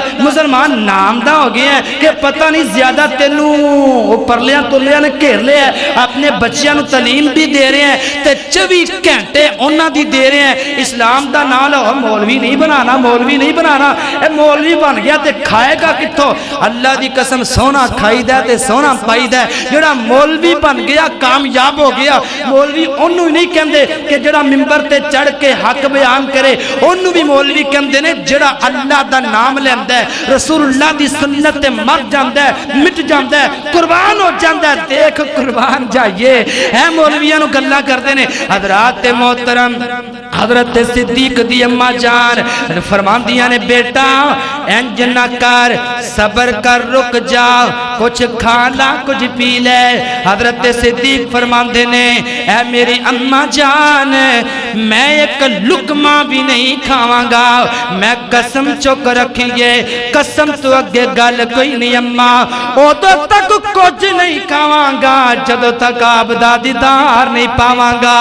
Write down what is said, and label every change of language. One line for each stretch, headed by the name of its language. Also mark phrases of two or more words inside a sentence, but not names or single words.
Punjabi: مسلمان نام دا ہو گیا ہے کہ پتہ نہیں زیادہ تینوں پرلیاں تلیاں نے گھیر لیا ہے، اپنے بچیاں نو تعلیم بھی دے رہے ہیں تے 24 گھنٹے انہاں دی دے رہے ہیں۔ اسلام دا نام لو، مولوی نہیں بنانا، مولوی نہیں بنانا، اے مولوی بن گیا تے کھائے گا کتھوں؟ اللہ دی قسم سونا کھائی دا تے سونا پائی دا۔ جڑا مولوی بن گیا کامیاب ہو گیا، مولوی انہوں ہی نہیں کہندے کہ جڑا منبر تے چڑھ کے حق بیان کرے، انہوں بھی مولوی کہندے نے جڑا اللہ دا نام لیندہ ہے، رسول اللہ دی سنت تے مر جاندہ ہے، مٹ جاندہ ہے، قربان ہو جاندہ ہے۔ دیکھ قربان جائیے، اے مولویاں نو گلہ کردے نے۔ حضرات محترم حضرت صدیق دی اماں جان فرماندیاں نے، بیٹا انج نہ کر، صبر کر، رک جا، کچھ کھانا کچھ پی لے۔ حضرت صدیق فرماندے نے، اے میری اماں جان میں ایک لقمہ بھی نہیں کھاواں گا، میں قسم چک رکھیے، قسم تو اگے گل کوئی نہیں اماں، ادو تک کچھ نہیں کھاواں گا جدو تک آپ دا دیدار نہیں پاواں گا۔